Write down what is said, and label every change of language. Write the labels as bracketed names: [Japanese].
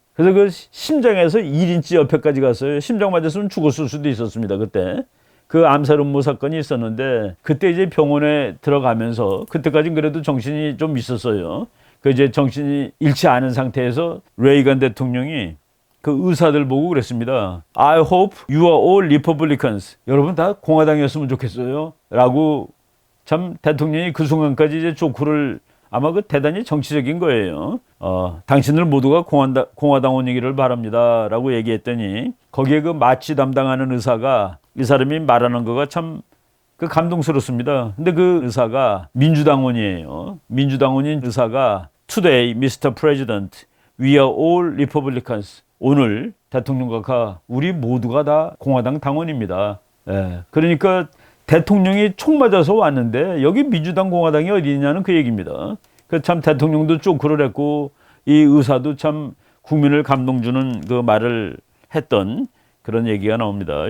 [Korean] 그래서 그 심장에서 1인치 옆에까지 갔어요. 심장 맞았으면 죽었을 수도 있었습니다, 그때. 그 암살 음모 사건이 있었는데, 그때 이제 병원에 들어가면서, 그때까지는 그래도 정신이 좀 있었어요. 그 이제 정신이 잃지 않은 상태에서 레이간 대통령이 그 의사들 보고 그랬습니다. [English] I hope you are all Republicans. [Korean] 여러분 다 공화당이었으면 좋겠어요. 라고 참 대통령이 그 순간까지 이제 조크를 아마 그 대단히 정치적인 거예요. 당신들 모두가 공화당원이기를 바랍니다라고 얘기했더니 거기에 그 마취 담당하는 의사가 이 사람이 말하는 거가 참 그 감동스럽습니다. 근데 그 의사가 민주당원이에요. 민주당원인 의사가 [English] Today, Mr. President, we are all Republicans. [Korean] 오늘 대통령 각하 우리 모두가 다 공화당 당원입니다. 예, 그러니까 대통령이 총 맞아서 왔는데 여기 민주당 공화당이 어디 있냐는 그 얘기입니다. 그 참 대통령도 쪼크를 했고 이 의사도 참 국민을 감동 주는 그 말을 했던 그런 얘기가 나옵니다.